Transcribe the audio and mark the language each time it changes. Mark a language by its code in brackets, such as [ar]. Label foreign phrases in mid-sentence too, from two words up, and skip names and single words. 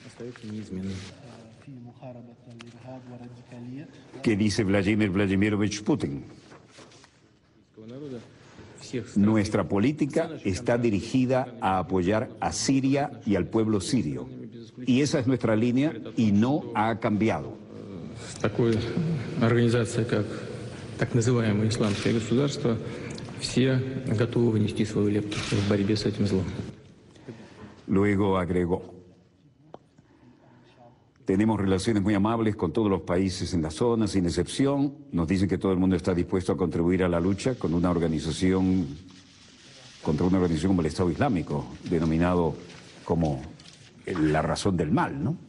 [es] ¿Qué dice Vladimir Vladimirovich Putin? Nuestra política está dirigida a apoyar a Siria y al pueblo sirio. Y esa es nuestra línea y no ha cambiado. [ru] Такой организация, как так называемое исламское государство, все готовы внести свою лепту в борьбе с этим злом. [es] Luego agregó: tenemos relaciones muy amables con todos los países en la zona, sin excepción. Nos dicen que todo el mundo está dispuesto a contribuir a la lucha con una organización, contra una organización como el Estado Islámico, denominado como la razón del mal, ¿no?